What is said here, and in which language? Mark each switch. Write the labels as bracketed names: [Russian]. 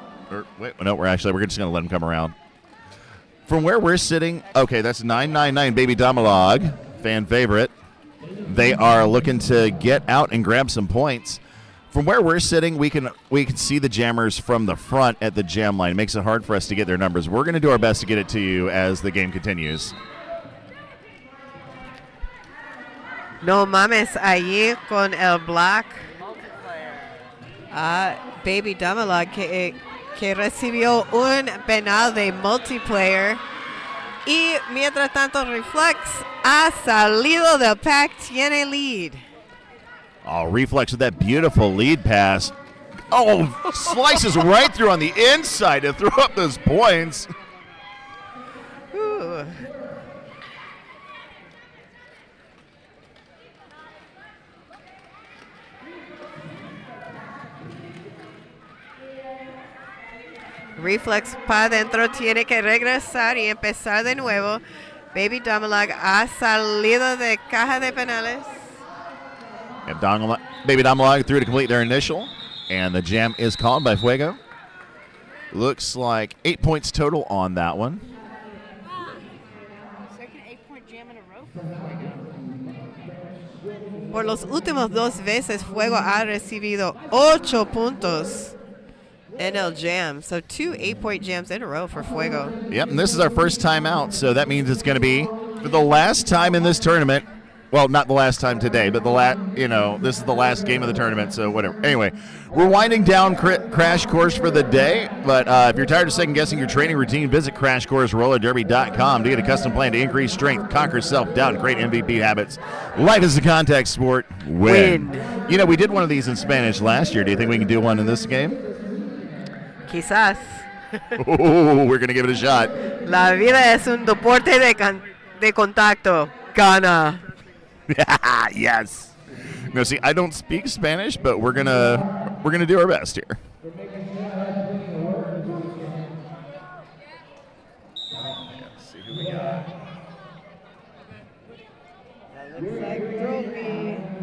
[English] Or, wait, no, we're just going to let him come around. From where we're sitting, okay, that's 999 Baby Domalog, fan favorite. They are looking to get out and grab some points. From where we're sitting, we can see the jammers from the front at the jam line. It makes it hard for us to get their numbers. We're going to do our best to get it to you as the game continues. [Spanish] No mames allí con el black. Baby Domalog que recibió un penal de multiplayer. Y mientras tanto, Reflex ha salido del pack, tiene lead. [English] Oh, Reflex with that beautiful lead pass. Oh, slices right through on the inside to throw up those points. Ooh. [Spanish] Reflex para adentro, tiene que regresar y empezar de nuevo. Baby Domalog ha salido de caja de penales. [English] Baby Domalog through to complete their initial, and the jam is called by Fuego. Looks like 8 points total on that one. Second 8-point jam in a row for Fuego. [Spanish] Por los últimos dos veces, Fuego ha recibido 8 puntos en el jam. [English] So 2 8-point jams in a row for Fuego. Yep, and this is our first time out, so that means it's going to be for the last time in this tournament. Well, not the last time today, but this is the last game of the tournament, so whatever. Anyway, we're winding down Crash Course for the day, but if you're tired of second-guessing your training routine, visit CrashCourseRollerDerby.com to get a custom plan to increase strength, conquer self-doubt, and create MVP habits. Life is a contact sport. Win. You know, we did one of these in Spanish last year. Do you think we can do one in this game? [Spanish] Quizás. [English] Oh, we're going to give it a shot. [Spanish] La vida es un deporte de contacto. Gana. [English] Yes. No, see, I don't speak Spanish, but we're gonna do our best here. Let's see who we got. That looks like Trophy.